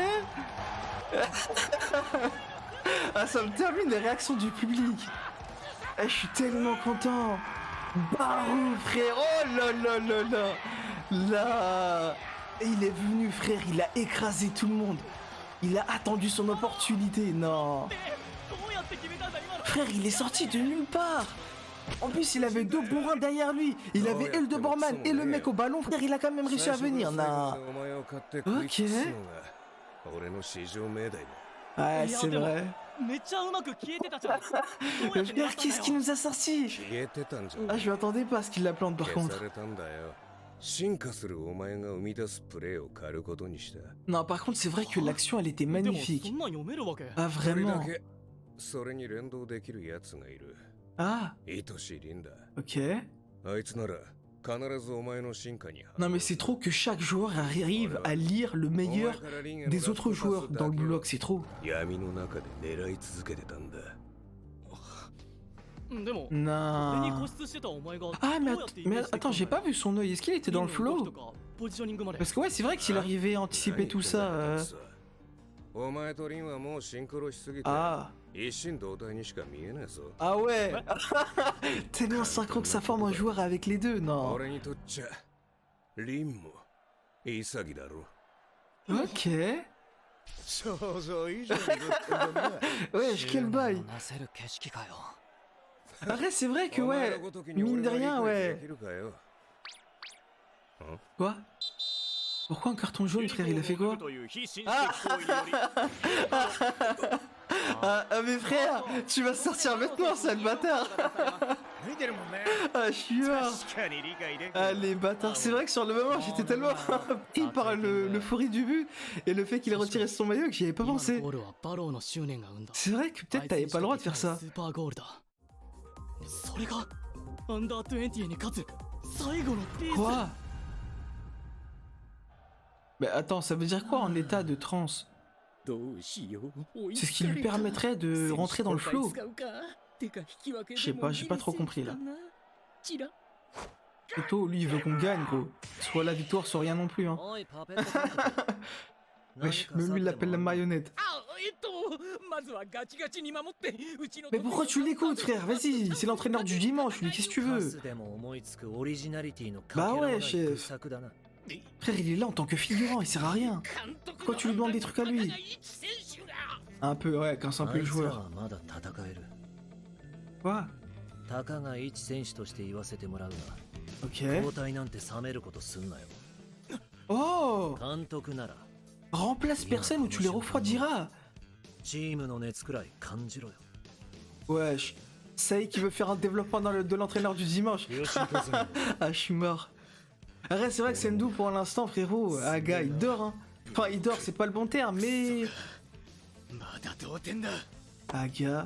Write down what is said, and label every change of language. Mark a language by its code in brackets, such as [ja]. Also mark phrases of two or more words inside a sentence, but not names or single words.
[fr] Ah, ça me termine les réactions du public. Eh, je suis tellement content. Barou, frère. Oh là là là là. Là. Et il est venu, frère. Il a écrasé tout le monde. Il a attendu son opportunité. Non. [ja] どうやって決めたんだ今の [fr] Frère, il est sorti de nulle part. En plus, il avait deux bourrins derrière lui. Il avait et le Doberman et le mec au ballon. Frère, il a quand même réussi à venir. Non. Ok. Ouais, c'est vrai. [ja] めっちゃうまく消えてたじゃん。どうやって狙 [fr] Regarde, [ja] ったんだ [fr] qu'est-ce [ja] よ [fr] qu'il nous a sorti? [ja] 消えてたんじゃん [fr] Ah, je m'attendais pas à ce qu'il la plante par [ja] 消 [fr] contre. [ja] されたんだよ進化するお前が生み出すプレイを狩ることにした [fr] Non, par contre, c'est vrai que l'action, elle était [ja] でもそ [fr] magnifique. [ja] んなん読めるわけ [fr] Ah, [ja] それだ [fr] vraiment? [ja] けそれに連動できるやつがいる [fr] Ah, [ja] 愛しいリンダ [fr] ok. [ja] あいつなら必ずお前の進化に [fr] Non, mais c'est trop que chaque joueur arrive à lire le meilleur des autres joueurs dans le bloc, c'est trop. [ja] 闇の中で狙い続けてたんだでも俺に [fr] Non. [ja] 固執してたお前が [fr] Ah, [ja] どうやってイメージできた [fr] attends, j'ai pas vu son œil. Est-ce qu'il était dans le [ja] リングの動 [fr] flow? [ja] きとかポジショニングまで [fr] Parce que ouais, c'est vrai que s'il arrivait à anticiper tout ça. [ja] お前とリンはもうシンクロしすぎて [fr] Ah. [ja] 一心同体にしか見えないぞ [fr] Ah ouais. Tellement synchro que ça forme un joueur avec les deux, non? [ja] 俺にとっちゃリンも潔だろ [fr] Ok. [ja] 想像以上にぶっ飛んだな [fr] Wesh, quel bail. [ja] なせる景色かよ。 [fr] Après, c'est vrai que [ja] お前 [fr] ouais. [ja] のごときに [fr] Mine de [ja] 俺が [fr] rien, [ja] 理解で [fr] ouais. [ja] きるかよ [fr] Quoi? Pourquoi un carton jaune, frère? Il a fait quoi? [ja] という非紳士的行為により [fr] Ah, mais frère, tu vas sortir maintenant, sale bâtard. [ja] 見てるもんね [fr] Ah, je suis mort. [ja] 確かに理解できる [fr] Ah, les bâtards. C'est vrai que sur le moment, j'étais tellement pris par l'euphorie du but et le fait qu'il ait retiré son maillot que j'y avais pas [ja] 今の [fr] pensé. [ja] ゴールはバローの執念が生んだ [fr] C'est vrai que peut-être t'avais pas le droit de faire ça. [ja] スーパーゴールだそれがアンダー20に勝つ最後のピース [fr] Quoi? Mais attends, ça veut dire quoi en état de transe? [ja] どうしよう [fr] C'est ce qui lui permettrait de rentrer dans le flow. [ja] てか引き分け [fr] Je sais pas, j'ai pas trop compris là. [ja] チラ [fr] Plutôt, lui, il veut qu'on gagne, gros. Soit la victoire, soit rien non plus, hein. [ja] おいパペットポテト。 [fr] Wesh, même lui, il l'appelle la marionnette. [ja] あまずはガチガチに守ってうちの [fr] Mais pourquoi tu l'écoutes, frère? Vas-y, c'est l'entraîneur du dimanche, lui, qu'est-ce que tu [ja] カ [fr] veux? [ja] スでも思いつくオリジナリティの [fr] Bah [ja] かけらもな [fr] ouais, [ja] い [fr] chef. [ja] 工作だな。 [fr] Frère, il est là en tant que figurant, il sert à rien. Pourquoi tu lui demandes des trucs à lui? Un peu, ouais, quand c'est un peu [ja] あ [fr] le [ja] いつら [fr] joueur. [ja] はまだ戦える。 [fr] Quoi? [ja] たかが一選手として言わせてもらうが、 [fr] Ok. [ja] 交代なんて冷めることすんなよ。 [fr] Oh! [ja] 監督なら [fr] Remplace personne ou tu les refroidiras. [ja] チームの熱くらい感じろよ。 [fr] Wesh. Saï qui veut faire un développement de l'entraîneur du dimanche. Ah, je suis mort. Arrête, c'est vrai que Sendou pour l'instant, frérot. Ah, gars, il dort, hein. Enfin, il dort, c'est pas le bon terme, mais. [ja] まだ同点だ [fr] Ah, gars.